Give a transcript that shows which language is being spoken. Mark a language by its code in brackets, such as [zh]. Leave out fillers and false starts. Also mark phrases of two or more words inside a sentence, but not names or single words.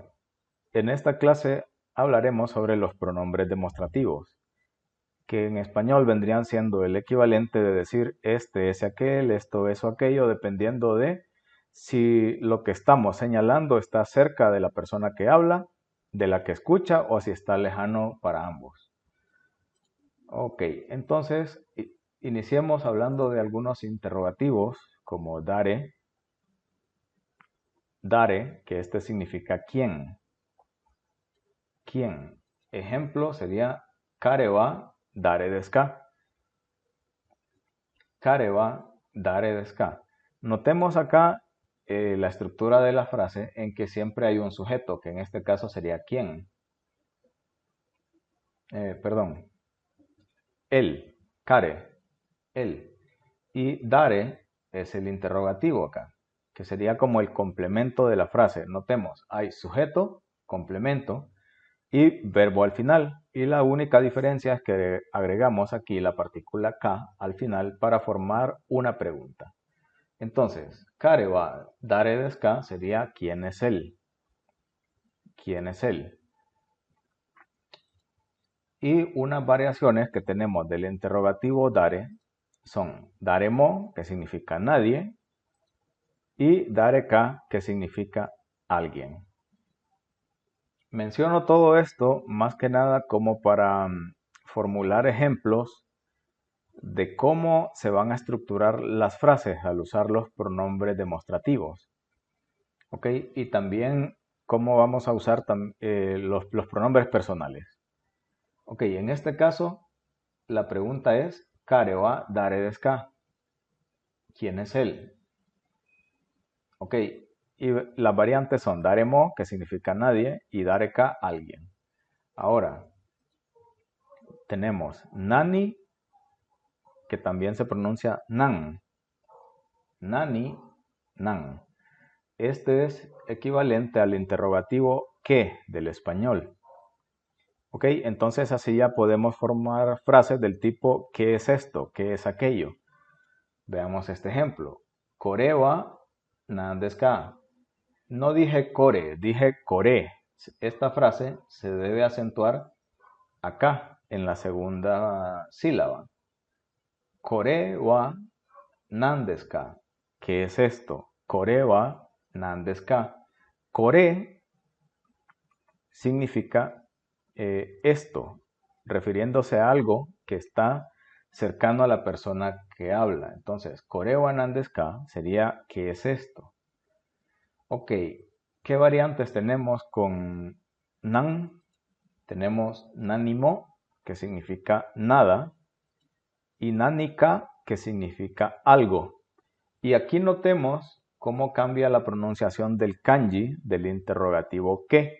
[es] En esta clase hablaremos sobre los pronombres demostrativos, que en español vendrían siendo el equivalente de decir este, ese, aquel, esto, eso, aquello, dependiendo de si lo que estamos señalando está cerca de la persona que habla, de la que escucha o si está lejano para ambos. Ok, entonces iniciemos hablando de algunos interrogativos como dare, que este significa quién. ¿Quién? Ejemplo sería [ja] 彼は誰ですか? 彼は誰ですか? [es] Notemos acá la estructura de la frase en que siempre hay un sujeto, que en este caso sería quién. Perdón, él, kare, él. Y dare es el interrogativo acá, que sería como el complemento de la frase. Notemos, hay sujeto, complemento y verbo al final. Y la única diferencia es que agregamos aquí la partícula ka al final para formar una pregunta. Entonces, [ja] 彼は誰ですか [es] sería ¿quién es él? ¿Quién es él? Y unas variaciones que tenemos del interrogativo dare son daremo, que significa nadie, y dareka, que significa alguien. Menciono todo esto más que nada como para formular ejemplos de cómo se van a estructurar las frases al usar los pronombres demostrativos. ¿Ok? Y también cómo vamos a usar los pronombres personales. Ok, en este caso la pregunta es [ja] 彼は誰ですか? [es] ¿Quién es él? Ok, y las variantes son daremo, que significa nadie, y dareka, alguien. Ahora, tenemos nani, que también se pronuncia nan. [ja] 何、何. [es] Este es equivalente al interrogativo ¿qué? Del español. Ok, entonces así ya podemos formar frases del tipo ¿qué es esto? ¿Qué es aquello? Veamos este ejemplo. [ja] これは何ですか? [es] No dije core, dije core. Esta frase se debe acentuar acá, en la segunda sílaba. [ja] これは何ですか? [es] ¿Qué es esto? [ja] これは何ですか? [es] Kore significa esto, refiriéndose a algo que está cercano a la persona que habla. Entonces, [ja] これは何ですか [es] sería ¿qué es esto? Ok, ¿qué variantes tenemos con nan? Tenemos nanimo, que significa nada, y nanika, que significa algo. Y aquí notemos cómo cambia la pronunciación del kanji del interrogativo que.